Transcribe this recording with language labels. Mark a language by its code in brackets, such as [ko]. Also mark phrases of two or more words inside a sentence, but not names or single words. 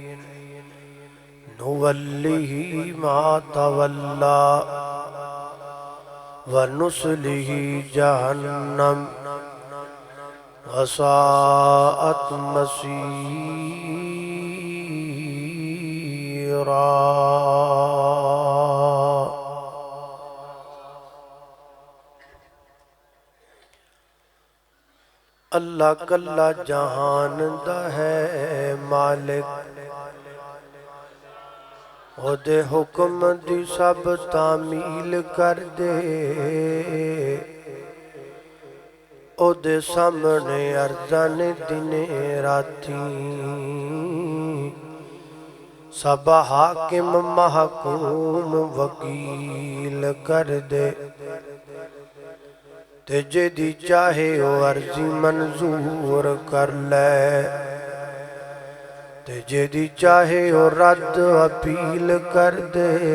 [ar] نوله ما تولى ونصله جهنم وساءت مصيرا۔ [pa] اللہ کلا جہان دا ہے مالک، او دے حکم دی سب تعمیل کر دے، او دے سامنے ارزان دن راتی، سب حاکم محکوم وکیل کر دے، تے جدی چاہے او عرضی منظور کر لے، تے جدی چاہے او رد اپیل کر دے،